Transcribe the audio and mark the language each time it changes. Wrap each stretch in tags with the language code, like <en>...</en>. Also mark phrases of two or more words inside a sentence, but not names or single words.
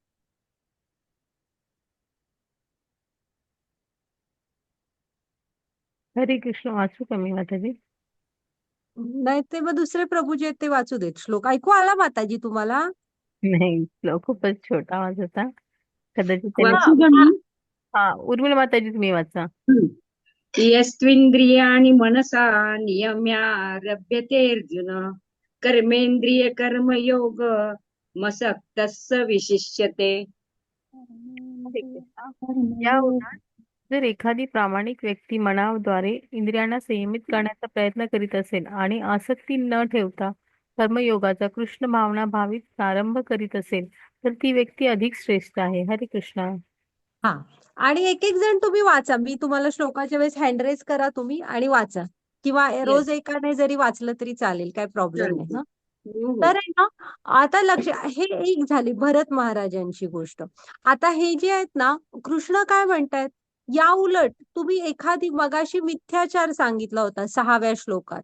<sa>हरे कृष्ण</sa> <mr>वाचू का मी माताजी? नाही ते मग दुसरे प्रभू जे आहेत ते वाचू देत. श्लोक ऐकू आला माताजी तुम्हाला? नाही, श्लोक खूपच छोटा आवाज होता. कदाचित त्याने वाचू का मी? उर्मिला माताजी तुम्ही वाचा.</mr> <sa>यस्त्विन्द्रियाणि मनसा नियम्यारभ्यते कर्मेंद्रिय कर्मयोग मसक्तस्स विशिष्यते.</sa> <mr>या उलट जर एखादी प्रामाणिक व्यक्ती मनाद्वारे इंद्रियांना संयमित करण्याचा प्रयत्न करीत असेल आणि आसक्ती न ठेवता कर्मयोगाचा कृष्ण भावना भावित प्रारंभ करीत असेल तर ती व्यक्ती अधिक श्रेष्ठ आहे.</mr> <sa>हरे कृष्ण.</sa> <mr>हा, आणि एक एक जण तुम्ही वाचा, मी तुम्हाला श्लोकाच्या वेळेस हँड करा तुम्ही आणि वाचा, किंवा रोज एकाने जरी वाचलं तरी चालेल, काय प्रॉब्लेम नाही. हो, हो. तर आहे ना, आता हे एक झाली भरत महाराजांची गोष्ट. आता हे जे आहेत ना, कृष्ण काय म्हणतायत, या उलट तुम्ही एखादी मगाशी मिथ्याचार सांगितला होता 6व्या श्लोकात.</mr>